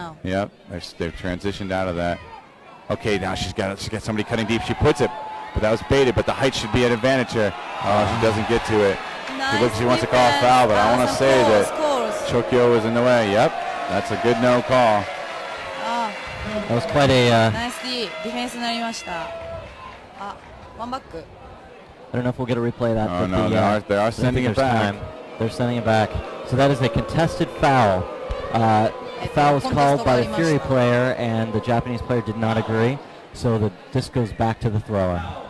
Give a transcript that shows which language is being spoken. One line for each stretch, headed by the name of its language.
English: Yep, they've transitioned out of that. Okay, now she's got somebody cutting deep. She puts it, but that was baited. But the height should be an advantage here. Oh, she doesn't get to it. She looks, she wants to call a foul, but I want to say that Chokyo was in the way. Yep, that's a good no call. That was quite a.
Japanese: Nice defense になりました。ワンバック。
English: I don't know if we'll get a replay of that. Oh, no, they are sending it back. They're sending it back. So that is a contested foul. The foul was called by the Fury player, and the Japanese player did not agree. So the disc goes back to the thrower.